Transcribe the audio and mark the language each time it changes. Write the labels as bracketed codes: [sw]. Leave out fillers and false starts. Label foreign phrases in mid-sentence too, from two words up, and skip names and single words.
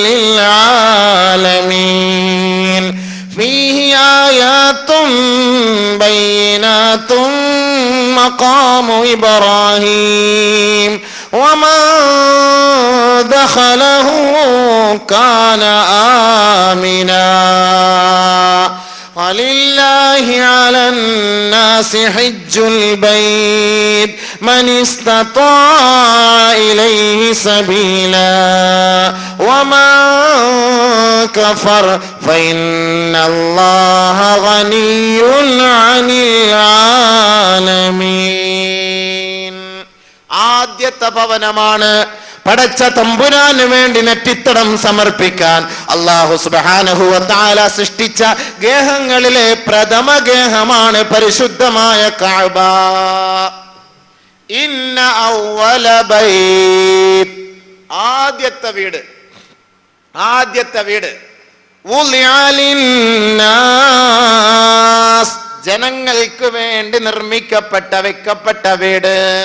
[ar] للعالمين فيه آيات بينات مقام إبراهيم ومن دخله كان آمنا ولله على الناس حج البيت من استطاع إليه سبيلا ومن كفر فإن الله غني عن العالمين. [ml] ആദ്യത്തെ ഭവനമാണ് പടച്ച തമ്പുരാന് വേണ്ടി നെറ്റിത്തടം സമർപ്പിക്കാൻ അല്ലാഹു [ar] سبحانه وتعالى [ml] സൃഷ്ടിച്ച ഗേഹങ്ങളിലെ പ്രഥമ ഗേഹമാണ് പരിശുദ്ധമായ കഅബ. [ar] إن أول بيت, [ml] ആദ്യത്തെ വീട്, ആദ്യത്തെ വീട്, [ar] وضع للناس, [ml] ജനങ്ങൾക്ക് വേണ്ടി നിർമ്മിക്കപ്പെട്ട വെക്കപ്പെട്ട വീട്.